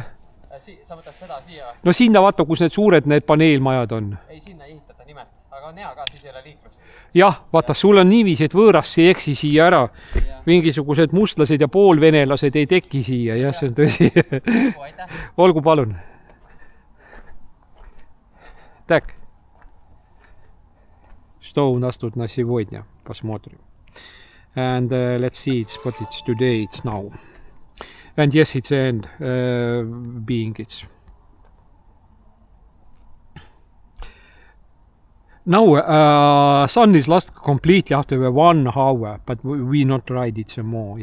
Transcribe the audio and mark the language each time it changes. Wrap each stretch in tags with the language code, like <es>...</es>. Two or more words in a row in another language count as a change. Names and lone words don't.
<et>Sa võtad seda siia? No sinna vaata, kus need suured need paneelmajad on. Ei, sinna ehitada nimelt, aga on hea ka, siis ei ole liiklust. Jah, vaata, sul on niiviisi, et võõrast ei eksi siia ära. Mingisugused mustlased ja poolvenelased ei teki siia, jah, see on tõsi. Olgu, palun.</et> <ru>Так. Что у нас тут на сегодня? Посмотрим.</ru> <en>And let's see what it's today, it's now. And yes, it's the end, being it's. Now, sun is lost completely after 1 hour, but we not tried it some more.</en>